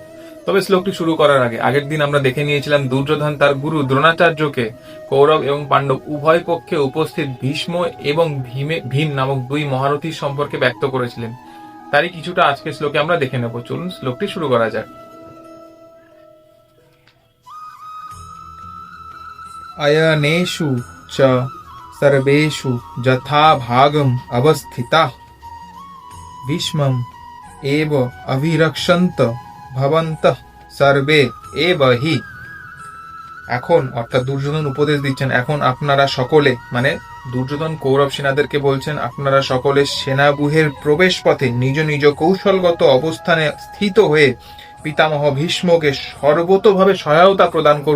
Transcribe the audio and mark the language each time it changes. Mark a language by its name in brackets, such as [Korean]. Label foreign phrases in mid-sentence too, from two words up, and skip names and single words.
[Bangla] তবে শ্লোকটি শুরু করার আগে আগের দিন আমরা দেখে নিয়েছিলাম দুর্যোধন তার গুরু দ্রোণাচার্যকে কৌরব এবং পাণ্ডব উভয় পক্ষে উপস্থিত ভীষ্ম এবং ভীম নামক দুই মহারথীর সম্পর্কে ব্যক্ত করেছিলেন। তারই কিছুটা আজকে শ্লোকে আমরা দেখে নেব। চলুন শ্লোকটি শুরু করা যাক। [Sanskrit] अयनेषु च सर्वेषु यथा भागम् अवस्थिताः भीष्मम् एव अभिरक्षन्त भवन्तः सर्वे एव हि। [Bangla] এখন অর্থাৎ দুর্যোধন উপদেশ দিচ্ছেন, এখন আপনারা সকলে, মানে দুর্যোধন কৌরব সেনাদেরকে বলছেন, আপনারা সকলে সেনাব্যূহের প্রবেশ পথে নিজ নিজ কৌশলগত অবস্থানে স্থিত হয়ে পিতামহ ভীষ্মকে সর্বতোভাবে সহায়তা প্রদান করুন।